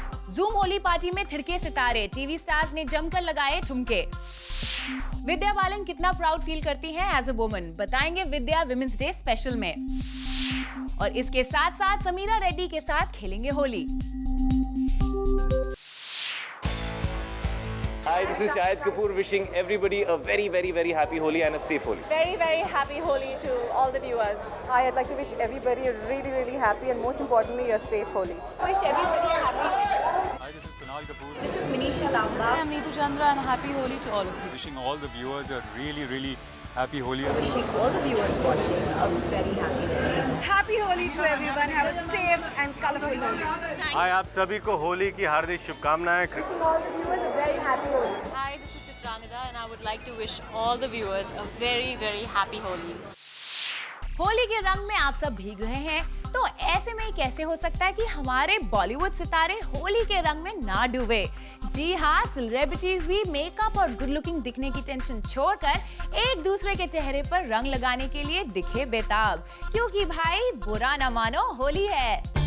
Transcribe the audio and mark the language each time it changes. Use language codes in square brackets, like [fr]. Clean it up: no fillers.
[hi] Zoom Holi party में थिरके सितारे, TV stars ने जमकर लगाए ठुमके। विद्या बालन कितना प्राउड फील करती हैं [en] as a woman, [hi] बताएंगे विद्या विमेंस डे स्पेशल में। और इसके साथ साथ समीरा रेड्डी के साथ खेलेंगे Holi. [en] Hi, this is Shahid Kapoor wishing everybody a very happy Holi and a safe Holi. Very happy Holi to all the viewers. I'd like to wish everybody a really happy and most importantly a safe Holi. Wish everybody a happy. Hi, this is Kunal Kapoor. This is Manisha Lamba. I'm Neetu Chandra and happy Holi to all of you. Wishing all the viewers a really happy Holi. Wishing all the viewers watching a very happy Holi. Happy Holi to everyone. Have a safe and colorful Holi. [hi] हाय, आप सभी को होली की हार्दिक शुभकामनाएं। [en] Wishing all the viewers a very happy Holi. Hi, this is Chitrangada and I would like to wish all the viewers a very happy Holi. [hi] Holi के रंग में आप सब भीग रहे हैं, तो ऐसे में कैसे हो सकता है कि हमारे बॉलीवुड सितारे होली के रंग में ना डूबे। जी हाँ, सेलिब्रिटीज भी मेकअप और [en] good looking [hi] दिखने की टेंशन छोड़कर एक दूसरे के चेहरे पर रंग लगाने के लिए दिखे बेताब, क्योंकि भाई बुरा ना मानो होली है।